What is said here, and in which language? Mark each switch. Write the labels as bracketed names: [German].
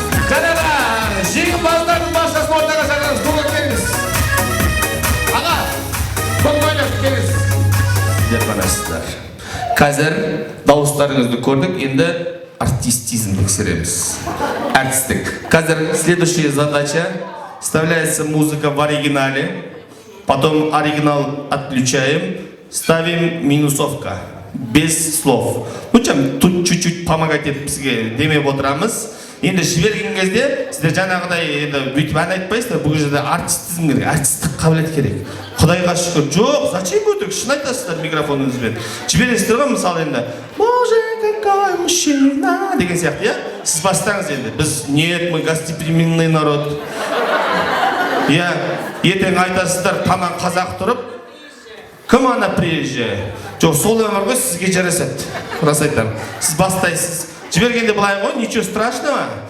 [Kazakh] Жаңағы жеңімпаздардың баршасын ортаға шақырамыз, көңіл келіңіз. Аға, көңіл келіңіз. Сіздер қанасыздар. Қазір дауыстарыңызды көрдік, енді артистизмді түсіреміз. Әртістік. Қазір [Russian] следующая задача. Вставляется музыка в оригинале, потом оригинал отключаем, ставим минусовка, без слов. Ну чем, тут чуть-чуть помогать [Kazakh] бізге демеп отырамыз. Енді жіберген кезде, сіздер жаңағыдай бүйтіп ән айтпайсыздар, бұл жерде артистизм керек, артистік қабілет керек. Құдайға шүкір, жоқ, зачем өтірік, шын айтасыздар микрофоныңызбен. Жібересіздер ғой, мысалы енді, [Russian] Боже, какой мужчина [Kazakh] деген сияқты, иә? Сіз бастаңыз енді, біз [Russian] нет, мы гостеприимный народ. [Kazakh] Иә, ертең айтасыздар, таман қазақ тұрып, кім ана приезжая? Жоқ, сол өмір ғой, сізге жарасады. Рас айтамын. Сіз бастайсыз. Жібергенде былай ғой, [Russian] ничего страшного.